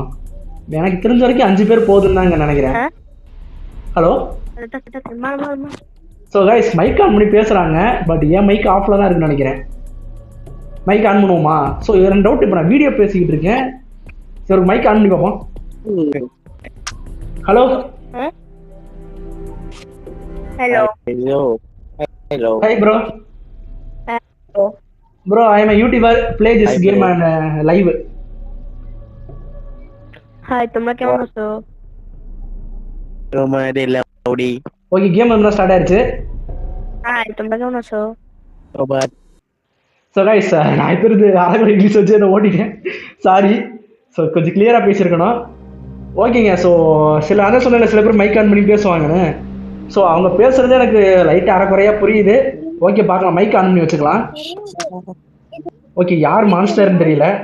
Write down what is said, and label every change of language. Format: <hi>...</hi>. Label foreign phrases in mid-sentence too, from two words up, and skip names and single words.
<ta>எனக்கு தெரிஞ்ச வரைக்கும் 5 பேர் போதுன்னு தாங்க நினைக்கிறேன். ஹலோ.</ta> <en>so guys mic on</en> <ta>பண்ணி பேசுகிறாங்க, பட் என்</ta> <en>mic offil</en> <ta>தான் இருக்குன்னு நினைக்கிறேன்.</ta> <en>mic on</en> <ta>பண்ணுவோமா?</ta> <en>so 2 doubt.</en> <ta>இப்போ நான் வீடியோ பேசிக்கிட்டு இருக்கேன். சரி,</ta> <en>mic on</en> <ta>பண்ணி பார்ப்போம். ஹலோ.</ta> <en>Hello. Hello. Hi bro. Bro, I am a YouTuber. Play this Hi, game bro. and live.</en> <bn>হাই, তোমরা কেমন আছো?</bn> <en>Romare Laudi. okay, game</en> <ta>வந்து ஸ்டார்ட் ஆயிருச்சு.</ta> <bn>হাই, তোমরা কেমন আছো?</bn> <en>Robert. so guys,</en> <ta>நான் இப்போ இருந்து அரைக்குறை இங்கிலீஷ் வச்சு அதை ஓட்டிட்டேன்.</ta> <en>sorry. so</en> <ta>கொஞ்சம் கிளியராக பேசியிருக்கணும். ஓகேங்க. ஸோ அதான் சொன்ன சில பேர்</ta> <en>mic on</en> <ta>பண்ணி பேசுவாங்கன்னு. ஸோ அவங்க பேசுறது எனக்கு லைட்டாக அரைக்குறையாக புரியுது. ஓகே, பார்க்கலாம்.</ta> <en>mic on</en> <ta>பண்ணி வச்சுக்கலாம். ஓகே, யார் மான்ஸ்டர்னு தெரியல.</ta>